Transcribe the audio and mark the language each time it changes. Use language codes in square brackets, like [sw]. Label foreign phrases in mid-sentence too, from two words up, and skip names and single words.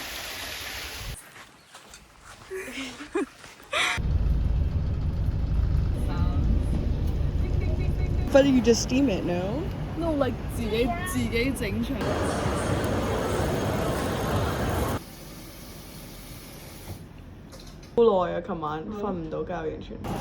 [en] But you just steam it, no? No, like [yue] 自己整出嚟。好耐啊！琴晚瞓唔到覺，完全。